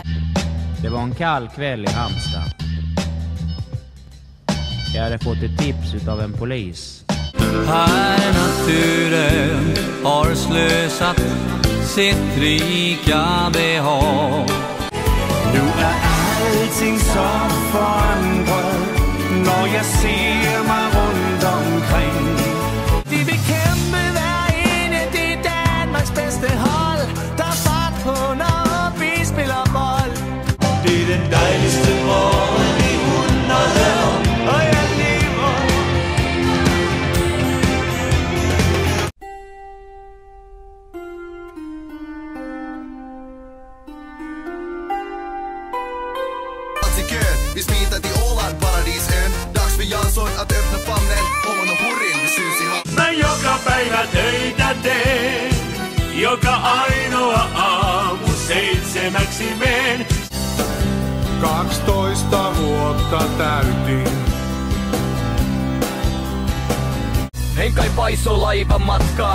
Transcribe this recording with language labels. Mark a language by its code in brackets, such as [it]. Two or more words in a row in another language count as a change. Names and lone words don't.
[sv] Det var en kall kväll i Halmstad. Jag hade fått ett tips av en polis. Här naturen har slösat sitt rika behag. Nu är allting så förändrat när jag ser mig runt omkring. [da] De vil kæmpe hver ene, det er Danmarks bedste hold. Der er fart på, når vi spiller bold. [sv] Det är den dejligste morgen i 100 år, och jag lever. Vi smitar till Åland, paradisön. Dags för Jansson att öppna famnen. Ån och Hurin, vi syns i havn. [fi] Mä joka päivä töitä teen, joka ainoa aamu 7:00 meen. 12 vuotta täytin. En kai paiso laivan matkaa.